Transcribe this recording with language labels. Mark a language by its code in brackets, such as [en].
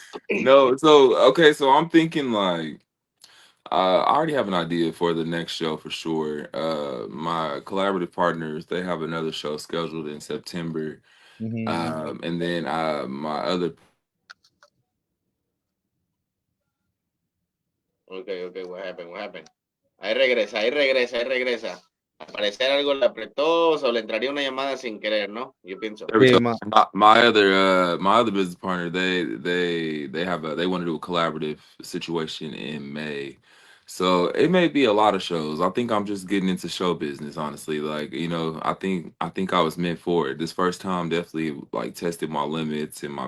[en] no, so okay, so I'm thinking like I already have an idea for the next show for sure. My collaborative partners, they have another show scheduled in September. Mhm. And then my other Okay, okay, what happened? What happened? [es] Ahí regresa, ahí regresa, ahí regresa. Al parecer algo le apretó o le entraría una llamada sin querer, ¿no? Yo pienso. [en] there we [es] Sí, [en] go. My other business partner, they have they want to do a collaborative situation in May. So it may be a lot of shows. I think I'm just getting into show business, honestly. Like, I think I was meant for it. This first time definitely like tested my limits and my